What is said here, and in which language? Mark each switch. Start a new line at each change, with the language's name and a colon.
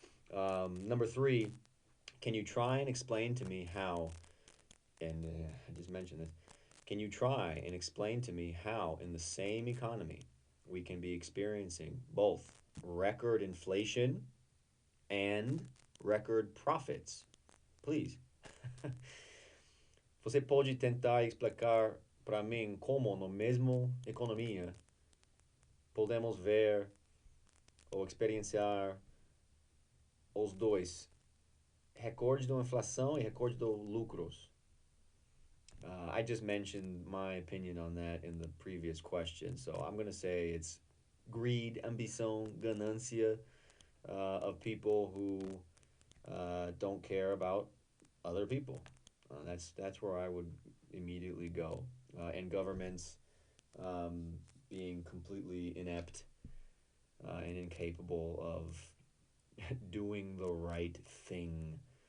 English: Number three, can you try and explain to me how, and I just mentioned this, can you try and explain to me how in the same economy we can be experiencing both record inflation and record profits? Please.
Portuguese: Você pode tentar explicar para mim como no mesmo economia podemos ver ou experienciar os dois, recorde da inflação e recorde dos lucros?
English: I just mentioned my opinion on that in the previous question, so I'm going to say it's greed, ambição, ganancia, of people who don't care about other people. That's where I would immediately go. And governments being completely inept and incapable of doing the right thing.